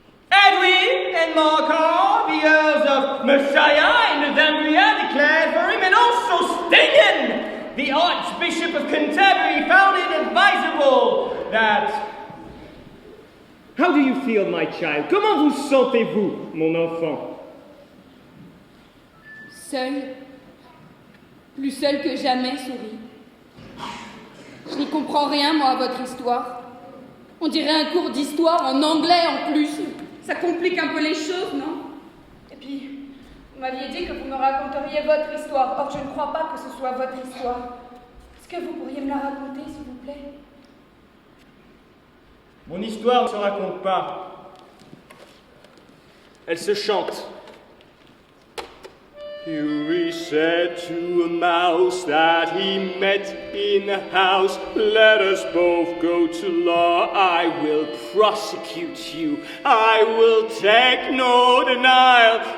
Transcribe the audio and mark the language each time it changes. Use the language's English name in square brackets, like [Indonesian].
[English] Edwin and Morcar, the Earls of Messiah and Northumbria, declared for him, and also Stingan, the Archbishop of Canterbury, found it advisable that... How do you feel, my child? [French] Comment vous sentez-vous, mon enfant? Seule. Plus seule que jamais, Souris. Je n'y comprends rien, moi, à votre histoire. On dirait un cours d'histoire en anglais, en plus. Ça complique un peu les choses, non? Et puis, vous m'aviez dit que vous me raconteriez votre histoire. Or, je ne crois pas que ce soit votre histoire. Est-ce que vous pourriez me la raconter, s'il vous plaît? Mon histoire ne se raconte pas. Elle se chante. [English] Huey said to a mouse that he met in a house, "Let us both go to law. I will prosecute you. I will take no denial.